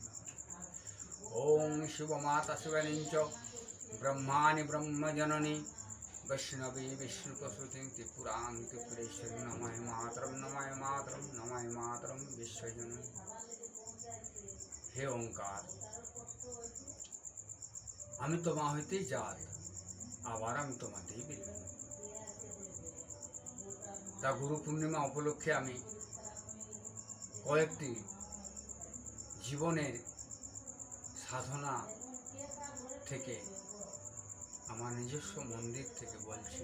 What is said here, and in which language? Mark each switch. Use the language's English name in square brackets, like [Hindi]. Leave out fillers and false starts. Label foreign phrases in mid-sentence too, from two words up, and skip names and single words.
[Sanskrit] ओं शिवमाता शिवलिंच ब्रह्माणि ब्रह्मजननी वैष्णवी विष्णुप्रसूति त्रिपुरां त्रिपुरेश्वरी नमः मातरं नमः मातरं नमः मातरं विश्वजननी। हे ओंकार, [Bangla] আমি তোমা হইতে জাত, আবার আমি তোমাতেই বিলীন। তা গুরু পূর্ণিমা উপলক্ষে আমি কয়েকটি জীবনের সাধনা থেকে আমার নিজস্ব মন্দির থেকে বলছি।